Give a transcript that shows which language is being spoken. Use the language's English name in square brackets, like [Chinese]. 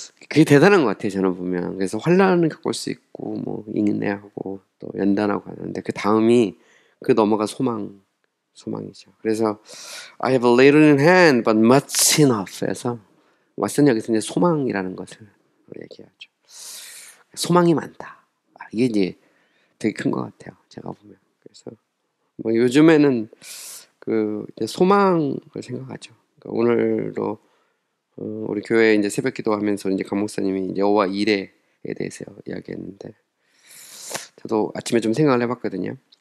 [Korean] 그게 대단한 것 같아요, 저는 보면. 그래서 환난을 겪을 수 있고, 뭐, 인내하고, 또 연단하고 하는데, 그 다음이, 넘어가 소망이거든요. 소망이죠. 그래서 [English] I have a little in hand, but much enough [Korean] 해서 왓슨 여기서 이제 소망이라는 것을 얘기하죠. 소망이 많다. 이게 이제 되게 큰 것 같아요. 제가 보면. 그래서 뭐 요즘에는 그 이제 소망을 생각하죠. 그러니까 오늘도 우리 교회 이제 새벽 기도하면서 이제 강 목사님이 이제 여호와 이레에 대해서 이야기했는데 저도 아침에 좀 생각을 해봤거든요.